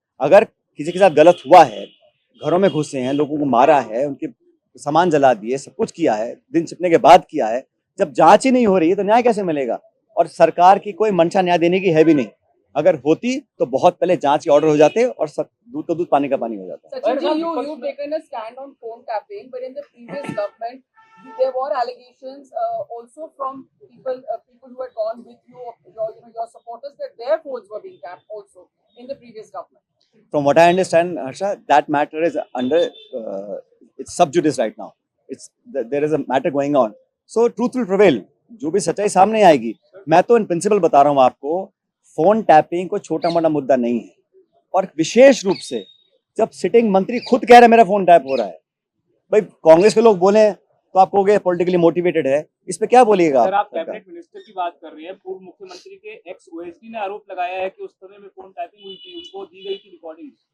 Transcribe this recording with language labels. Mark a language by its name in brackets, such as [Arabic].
[Hindi] अगर किसी के साथ गलत हुआ है, घरों में घुसे हैं, लोगों को मारा है, उनके सामान जला दिए, सब कुछ किया है, दिन छिपने के बाद किया है, जब जांच ही नहीं हो रही है तो न्याय कैसे मिलेगा? और सरकार की कोई मंशा न्याय देने की है भी नहीं. अगर होती तो बहुत पहले जांच के ऑर्डर हो जाते और दूध तो दूध पानी का पानी हो जाता. [English] Sachin ji, you've taken a stand on phone tapping, but in the previous government, there were allegations also from people who had gone with you, your supporters, that their phones were being tapped also in the previous government. From what I understand, Harsha, that matter is under it's sub judice right now. There is a matter going on. So truth will prevail. [Hindi] जो भी सच्चाई सामने आएगी. मैं तो in principle बता रहा हूँ आपको, फोन टैपिंग को छोटा मोटा मुद्दा नहीं है. और विशेष रूप से जब सिटिंग मंत्री खुद कह रहे हैं मेरा फोन टैप हो रहा है, भाई कांग्रेस के लोग बोले तो आप कहोगे पॉलिटिकली मोटिवेटेड है, इस पे क्या बोलिएगा? सर, आप कैबिनेट मिनिस्टर की बात कर रहे हैं. पूर्व मुख्यमंत्री के एक्स ओएसडी ने आरोप लगाया है कि उस समय में फोन टैपिंग हुई थी, उनको दी गई थी रिकॉर्डिंग.